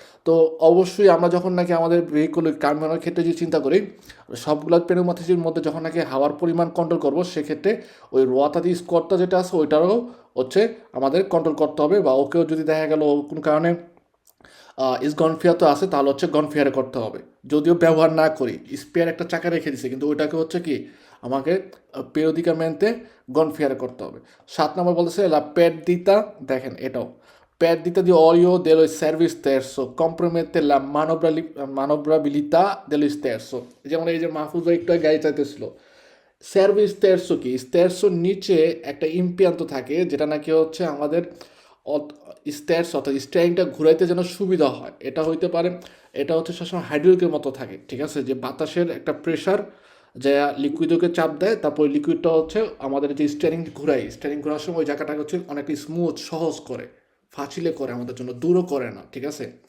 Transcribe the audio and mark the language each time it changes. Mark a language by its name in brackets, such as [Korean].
[Bangla] তো অবশ্যই আমরা যখন নাকি আমাদের ভেহিকুল কামিনের ক্ষেত্রে যে চিন্তা করি সবগুলো পেনুমাথিসির মধ্যে যখন নাকি হাওয়ার পরিমাণ কন্ট্রোল করবো সেক্ষেত্রে ওই রোয়াতাদি স্কোয়ারটা যেটা আছে ওইটারও হচ্ছে আমাদের কন্ট্রোল করতে হবে, বা ওকেও যদি দেখা গেল কোনো কারণে গনফিয়ার তো আছে তাহলে হচ্ছে গনফিয়ারে করতে হবে, যদিও ব্যবহার না করি স্পেয়ার একটা চাকা রেখে দিছে কিন্তু ওইটাকে হচ্ছে কি আমাকে পেরোদিকামেন্টে গনফিয়ারে করতে হবে। 7 নম্বর বলতেছে লা [Italian] perdita, [Bangla] দেখেন এটাও [Italian] perdita di olio dello service terzo compromette la manovrabilità dello stesso। [Bangla] যেমন এই যে মাহফুজ ভাই একটু আগে গাড়ি চাইতেছিল, সার্ভিস তেরশো কি তেরশোর নিচে একটা ইম্পিয়ান্ত থাকে যেটা নাকি হচ্ছে আমাদের স্ট্যাটস অর্থাৎ স্ট্যারিংটা ঘুরাইতে যেন সুবিধা হয়, এটা হইতে পারে। এটা হচ্ছে সবসময় হাইড্রোলিকের মতো থাকে, ঠিক আছে, যে বাতাসের একটা প্রেশার যা লিকুইডকে চাপ দেয় তারপর লিকুইডটা হচ্ছে আমাদের যে স্টিয়ারিং ঘোরার সময় ওই জায়গাটাকে হচ্ছে অনেকটা স্মুথ সহজ করে ফাঁচিলে করে আমাদের জন্য, দূরও করে না, ঠিক আছে।